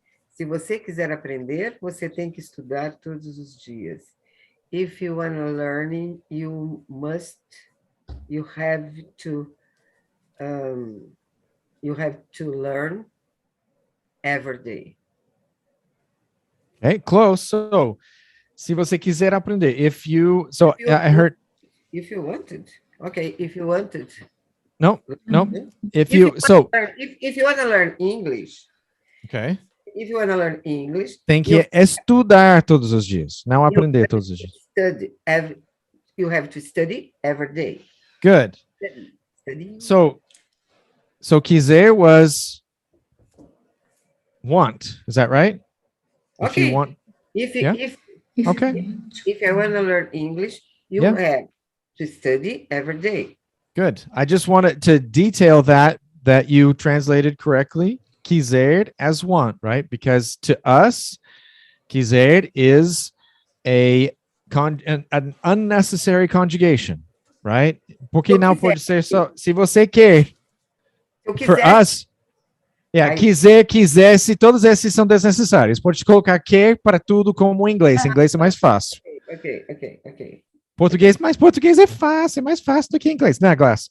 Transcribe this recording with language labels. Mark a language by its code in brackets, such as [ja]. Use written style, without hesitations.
[pt] Se você quiser aprender, você tem que estudar todos os dias. [en] If you want to learn, you have to learn every day. Okay, close. [pt] So, se você quiser aprender, I heard. [en] If you wanted. Okay, if you wanted. No. If you you so. If you want to learn English. Okay. If you want to learn English. [pt] Tem que estudar todos os dias, não aprender todos os dias. [en] You have to study every day. Good. Study. So quiser was want. Is that right? Okay. If you want. If I want to learn English, you have to study every day. Good. I just wanted to detail that you translated correctly. Quiser as want, right? Because to us, quiser is an unnecessary conjugation, right? [pt] Porque não pode ser só se você quer. For us, quiser, quisesse, todos esses são desnecessários. Pode colocar quer para tudo como em inglês. Em inglês é mais fácil. Ok. Português é fácil, é mais fácil do que inglês, né, Glass?